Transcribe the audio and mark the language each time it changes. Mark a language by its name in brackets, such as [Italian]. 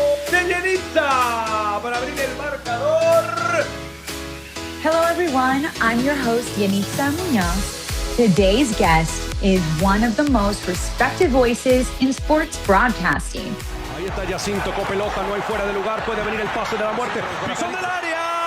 [Spanish] De Yenitza para abrir el marcador. [English] Hello, everyone. I'm your host, Yenitza Munoz. Today's guest is one of the most respected voices in sports broadcasting. [Spanish] Ahí está Jacinto con pelota, no hay fuera de lugar, puede venir el pase de la muerte. ¡Pisón del área!